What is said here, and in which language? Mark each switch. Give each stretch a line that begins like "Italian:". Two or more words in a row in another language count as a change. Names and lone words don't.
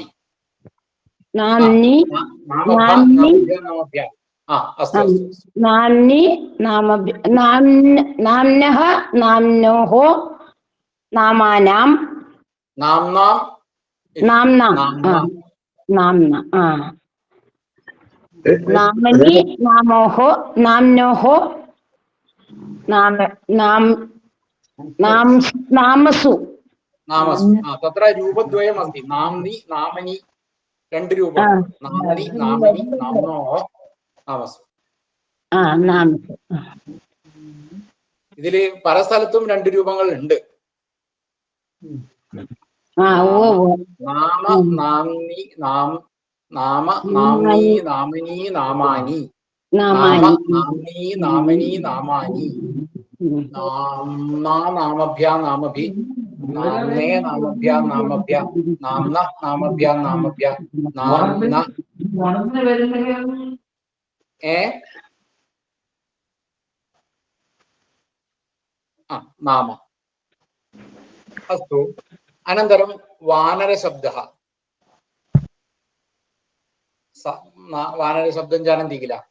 Sanskrit: नाम्नि नाम्नि नाम्नः नाम्नोः नामानां नाम्ना नाम्ना नामनि नामोः नाम्नोः नामसु तत्र रूपद्वयमस्ति. नाम्नि नामनि
Malayalam: രണ്ട് രൂപം.
Sanskrit: नामनि नामनि नाम्नोः नामसु. നാമസു.
Malayalam: ഇതില് പല സ്ഥലത്തും രണ്ട് രൂപങ്ങൾ ഉണ്ട്.
Sanskrit: नाम नाम्नि नाम् नाम नाम्नि नामनि नामानि नाम नाम्नि नामनि नामानि नाम्ना नामभ्या नामभि नाम्ने नामभ्या नामभ्य नाम्न नामभ्या नामभ्य नाम्न नाम. अस्तु. अनन्तरं वानरशब्दः. वानरशब्दं जानन्ति किल?